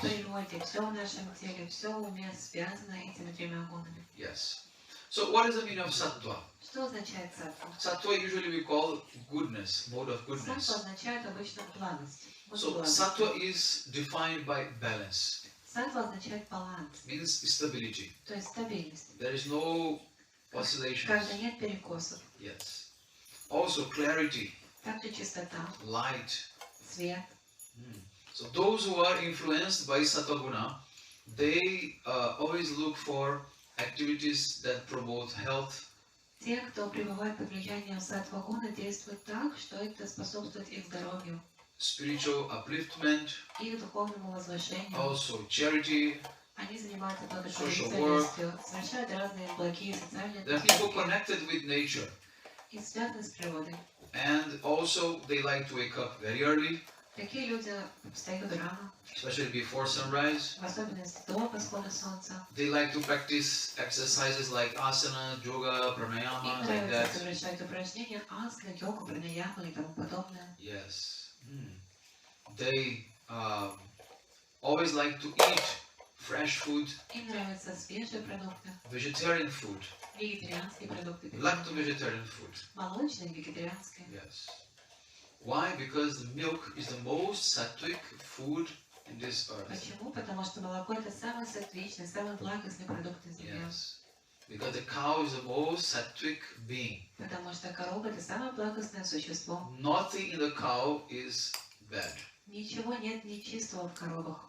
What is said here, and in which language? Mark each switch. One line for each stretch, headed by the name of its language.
Russian: природе, все в нашем теле, все в уме связано этими тремя гунами.
English: Yes. So what is the meaning of sattva?
Russian: Что означает саттва?
English: Sattva usually we call goodness, mode of
Russian: Саттва
English: goodness.
Russian: означает обычно благость. Вот
English: So
Russian: благость.
English: sattva is defined by balance,
Russian: Саттва означает баланс,
English: means stability.
Russian: то есть стабильность.
English: There is no oscillations.
Russian: Когда нет перекосов.
English: Yes. Also clarity,
Russian: Также чистота,
English: light.
Russian: свет.
English: So those who are influenced by sattva-guna, they always look for activities that promote health,
Russian: Те, кто пребывает под влиянием саттва-гуна, действуют так, что это способствует их здоровью,
English: spiritual upliftment,
Russian: их духовному возвышению.
English: also charity.
Russian: Они занимаются
English: Social
Russian: благотворительностью, совершают разные благие социальные
English: There are people
Russian: поступки
English: connected with nature,
Russian: и связаны с природой.
English: and also they like to wake up very early,
Russian: Такие люди встают рано,
English: especially before sunrise.
Russian: в особенности до восхода солнца.
English: They like to practice exercises like asana, yoga,
Russian: Им
English: pranayama, like
Russian: нравится
English: that.
Russian: совершать упражнения асана, йогу, пранаяму и тому подобное.
English: Yes. They always like to eat fresh food,
Russian: Им нравятся свежие продукты,
English: vegetarian food,
Russian: вегетарианские продукты,
English: lacto-vegetarian food.
Russian: молочные, вегетарианские.
English: Yes. Why? Because milk is the most sattvic food in this earth.
Russian: Почему? Потому что молоко это самый сатвичный, самый благостный продукт на земле.
English: Yes. Because the cow is the most sattvic being.
Russian: Потому что корова это самое благостное существо.
English: Nothing in the cow is bad.
Russian: Ничего нет нечистого в коровах.